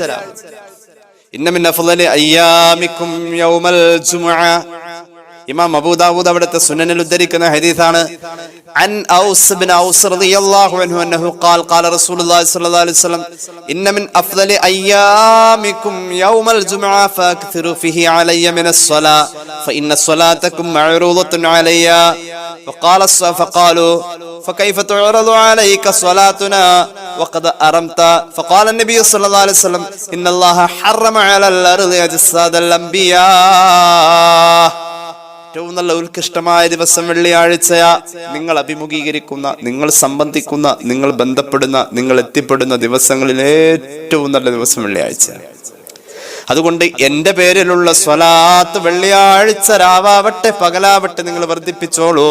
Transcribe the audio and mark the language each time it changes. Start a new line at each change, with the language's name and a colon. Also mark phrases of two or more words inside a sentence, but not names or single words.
Arabic: إن من أفضل أيامكم يوم الجمعة.
Malayalam: ഇമാം അബൂ ദാവൂദ് അവിടുത്തെ സുനനിൽ ഉദ്ധരിക്കുന്ന ഹദീസാണ്.
Arabic: عن أوس بن أوس رضي الله عنه أنه قال قال رسول الله صلى الله عليه وسلم إن من أفضل أيامكم يوم الجمعة فأكثروا فيه علي من الصلاة فإن صلاتكم معروضة علي فقالوا فكيف تعرض عليك صلاتنا وقد أرمت فقال النبي صلى الله عليه وسلم إن الله حرم على الأرض أجساد الأنبياء.
Malayalam: ഏറ്റവും നല്ല ഉത്കൃഷ്ടമായ ദിവസം വെള്ളിയാഴ്ചയാ. നിങ്ങൾ അഭിമുഖീകരിക്കുന്ന, നിങ്ങൾ സംബന്ധിക്കുന്ന, നിങ്ങൾ ബന്ധപ്പെടുന്ന, നിങ്ങൾ എത്തിപ്പെടുന്ന ദിവസങ്ങളിൽ ഏറ്റവും നല്ല ദിവസം വെള്ളിയാഴ്ച. അതുകൊണ്ട് എന്റെ പേരിലുള്ള സ്വലാത്ത് വെള്ളിയാഴ്ച രാവാവട്ടെ പകലാവട്ടെ നിങ്ങൾ വർദ്ധിപ്പിച്ചോളൂ.